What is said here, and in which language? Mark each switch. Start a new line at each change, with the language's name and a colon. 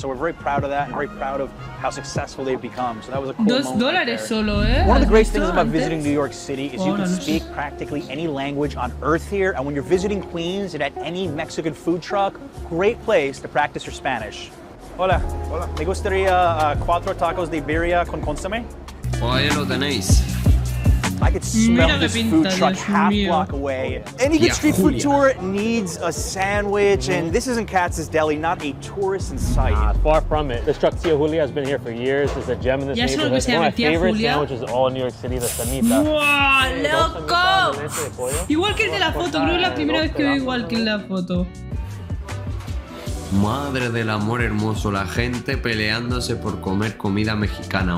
English: So we're very proud of that and very proud of how successful they've become. So that was a cool moment right there.
Spanish: Solo, eh?
English: One of the great things about visiting New York City is you can speak practically any language on earth here. And when you're visiting Queens and at any Mexican food truck, great place to practice your Spanish.
Spanish: Hola. Me gustaría 4 tacos de birria con consomme. Ahí lo tenéis.
English: I could smell this food truck half block away. Any good street food tour needs a sandwich, and this isn't Katz's Deli, not a tourist in sight. Far from it. This truck, Tia Julia, has been here for years. It's a gem in this neighborhood. One of my favorite sandwiches all in New York City, the semita.
Spanish: ¡Wow, loco! Igual que el de la foto, creo que es la primera vez que veo igual que en la foto. Madre del amor hermoso, la gente peleándose por comer comida mexicana.